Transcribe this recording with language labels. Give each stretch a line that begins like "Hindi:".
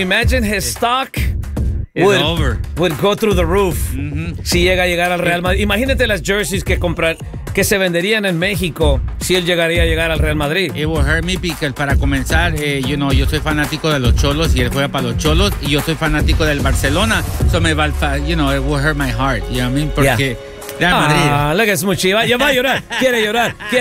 English: Imagine his stock would go through the roof.
Spanish: Mm-hmm. Si llega a llegar al Real Madrid. Imagínate las jerseys que se venderían en México si él llegaría a llegar al Real Madrid.
English: It will hurt me because,
Spanish: para comenzar,
English: you know,
Spanish: yo soy fanático de los Cholos y él juega para los Cholos y yo soy fanático del Barcelona.
English: So,
Spanish: me va,
English: you know, it will hurt my heart. You know what I mean?
Spanish: Porque...
English: Yeah.
Spanish: Lo que es mucho, ya va a llorar, quiere llorar.